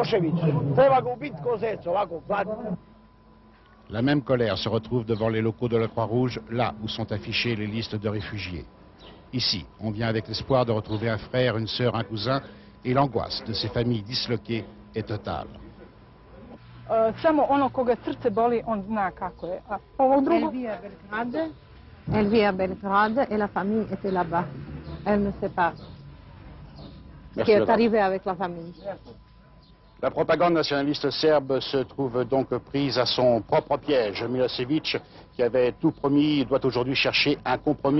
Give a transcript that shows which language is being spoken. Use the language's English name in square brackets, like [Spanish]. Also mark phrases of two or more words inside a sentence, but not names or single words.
[French] La même colère se retrouve devant les locaux de la Croix-Rouge, là où sont affichées les listes de réfugiés. Ici, on vient avec l'espoir de retrouver un frère, une sœur, un cousin, et l'angoisse de ces familles disloquées est totale. [Serbian] Samo ono koga srce boli, on zna kako je. A ovo drugo? [French] Elle vit à Belgrade et la famille était là-bas. Elle ne sait pas ce qui est arrivé avec la famille. La propagande nationaliste serbe se trouve donc prise à son propre piège. Milosevic, qui avait tout promis, doit aujourd'hui chercher un compromis.